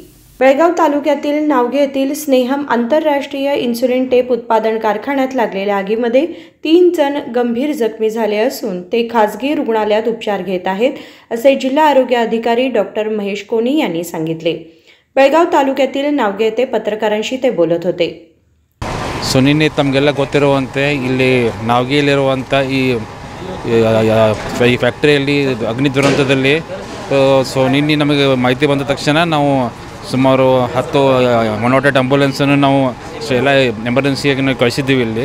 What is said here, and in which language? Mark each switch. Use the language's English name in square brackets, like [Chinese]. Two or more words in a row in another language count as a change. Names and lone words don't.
[Marathi] बेळगाव तालुक्यातील नावगे येथील स्नेहम आंतरराष्ट्रीय इन्सुलिन टेप उत्पादन कारखान्यात लागलेल्या आगीमध्ये 3 जण गंभीर जखमी झाले असून ते खासगी रुग्णालयात उपचार घेत आहेत असे जिल्हा आरोग्य अधिकारी डॉक्टर महेश कोणी यांनी सांगितले। बेळगाव तालुक्यातील नावगे येथे पत्रकारांशी ते बोलत होते। [Kannada] ಸುನಿನಿ ತಮಗೆಲ್ಲ ಗೊತ್ತಿರುವಂತೆ ಇಲ್ಲಿ ನಾವಗಿಯಲ್ಲಿರುವಂಥ ಈ ಫ್ಯಾಕ್ಟರಿಯಲ್ಲಿ ಅಗ್ನಿ ದುರಂತದಲ್ಲಿ ಸೊ ನಿನ್ನೆ ನಮಗೆ ಮಾಹಿತಿ ಬಂದ ತಕ್ಷಣ ನಾವು ಸುಮಾರು 10 108 ಆಂಬುಲೆನ್ಸನ್ನು ನಾವು ಎಲ್ಲ ಎಮರ್ಜೆನ್ಸಿಯಾಗಿ ನಾವು ಕಳಿಸಿದ್ದೀವಿ ಇಲ್ಲಿ.